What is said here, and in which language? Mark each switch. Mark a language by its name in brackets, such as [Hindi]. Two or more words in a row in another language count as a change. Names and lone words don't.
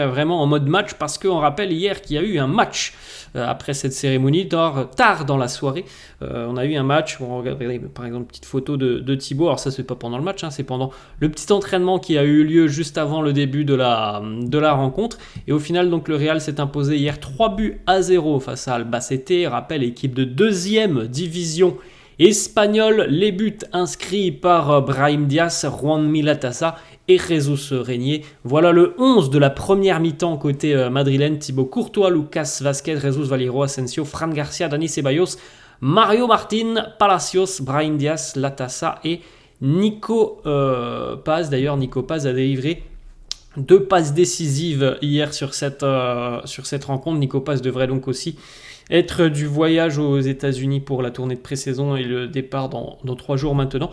[French] vraiment en mode match parce qu'on rappelle hier qu'il y a eu un match après cette cérémonie, tard dans la soirée, on a eu un match, on regarde par exemple une petite photo de Thibaut, alors ça c'est pas pendant le match, c'est pendant le petit entraînement qui a eu lieu juste avant le début de la rencontre, et au final donc le Real s'est imposé hier 3-0 face à Albacete, rappel équipe de 2e division espagnole, les buts inscrits par Brahim Diaz, Juan Milatasa et Jesus Régnier. Voilà le 11 de la première mi-temps côté madrilène: Thibaut Courtois, Lucas Vázquez, Jesus Valero, Asensio, Fran Garcia, Dani Ceballos, Mario Martin, Palacios, Brahim Diaz, Latasa et Nico Paz. D'ailleurs, Nico Paz a délivré 2 passes décisives hier sur cette rencontre. Nico Paz devrait donc aussi être du voyage aux États-Unis pour la tournée de pré-saison et le départ dans 3 jours maintenant.